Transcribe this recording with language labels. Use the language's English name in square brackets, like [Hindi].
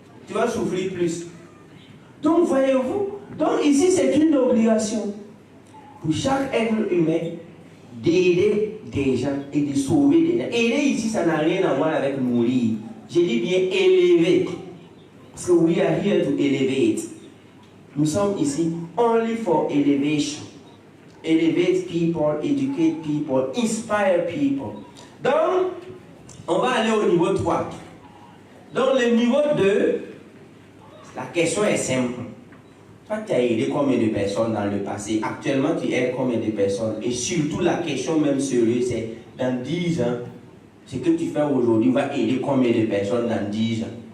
[French] Tu vas souffrir plus. Donc voyez-vous, donc ici c'est une obligation pour chaque être humain d'aider des gens et de sauver des gens. Aider ici, ça n'a rien à voir avec mourir. Je dis bien élever. Parce que [English] we are here to elevate. [French] Nous sommes ici [English] only for elevation. Elevate people, educate people, inspire people. [French] Donc, on va aller au niveau 3. Donc, le niveau 2, la question est simple. Toi, tu as aidé combien de personnes dans le passé? Actuellement, tu aides combien de personnes? Et surtout, la question même sérieuse, c'est dans 10 ans, ce que tu fais aujourd'hui va aider combien de personnes dans 10 ans?